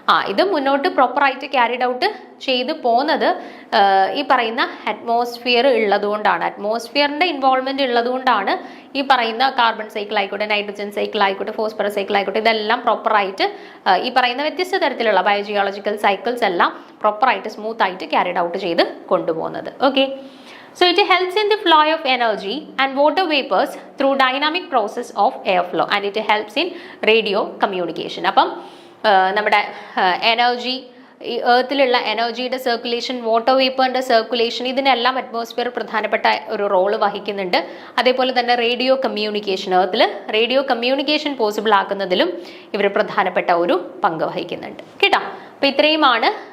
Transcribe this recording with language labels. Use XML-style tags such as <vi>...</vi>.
<ml>ഇത് മുന്നോട്ട് പ്രോപ്പറായിട്ട് ക്യാരിഡ് ഔട്ട് ചെയ്ത് പോകുന്നത് ഈ പറയുന്ന അറ്റ്മോസ്ഫിയർ ഉള്ളതുകൊണ്ടാണ്. അറ്റ്മോസ്ഫിയറിന്റെ ഇൻവോൾവ്മെന്റ് ഉള്ളതുകൊണ്ടാണ് ഈ പറയുന്ന കാർബൺ സൈക്കിൾ ആയിക്കോട്ടെ, നൈട്രജൻ സൈക്കിൾ ആയിക്കോട്ടെ, ഫോസ്ഫറസ് സൈക്കിൾ ആയിക്കോട്ടെ, ഇതെല്ലാം പ്രോപ്പറായിട്ട് ഈ പറയുന്ന വ്യത്യസ്ത തരത്തിലുള്ള ബയോജിയോളജിക്കൽ സൈക്കിൾസ് എല്ലാം പ്രോപ്പറായിട്ട് സ്മൂത്ത് ആയിട്ട് ക്യാരിഡ് ഔട്ട് ചെയ്ത് കൊണ്ടുപോകുന്നത്.</ml> <en>Okay, so it helps in the flow of energy and water vapors through dynamic process of airflow and it helps in radio communication.</en> <ml>അപ്പം നമ്മുടെ എനർജി, ഈ ഏർത്തിലുള്ള എനർജിയുടെ സർക്കുലേഷൻ, വാട്ടർ വേപ്പറിന്റെ സർക്കുലേഷൻ, ഇതിനെല്ലാം അറ്റ്മോസ്ഫിയർ പ്രധാനപ്പെട്ട ഒരു റോള് വഹിക്കുന്നുണ്ട്. അതേപോലെ തന്നെ radio communication, ഏർത്തിൽ radio communication possible ആക്കുന്നതിലും ഇവർ പ്രധാനപ്പെട്ട ഒരു പങ്ക് വഹിക്കുന്നുണ്ട് കേട്ടോ. അപ്പോൾ ഇത്രയുമാണ്.</ml>